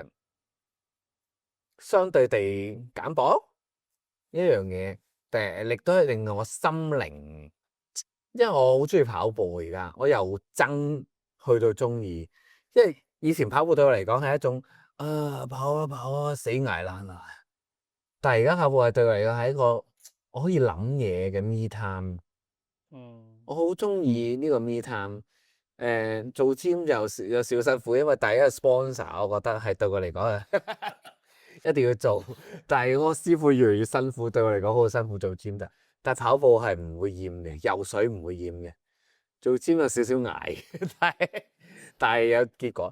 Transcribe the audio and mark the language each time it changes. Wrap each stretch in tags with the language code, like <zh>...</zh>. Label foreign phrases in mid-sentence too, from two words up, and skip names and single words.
<yue>相對地減磅一樣嘢，亦都係令到我心靈，因為我好中意跑步而家，我由憎去到中意。因為以前跑步對我嚟講係一種跑啊死捱爛啊，但係而家跑步係對我嚟講係一個我可以諗嘢嘅</yue> <en>me time。</en> <yue>我好中意呢個</yue> <en>me time。</en> <yue>做 gym 有少辛苦，因為第一個 sponsor 我覺得係對我嚟講啊一定要做，但係我師傅越嚟越辛苦，對我嚟講好辛苦做 gym 但係跑步係唔會厭嘅，游水唔會厭嘅，做 gym 有少少捱，但係有結果。</yue>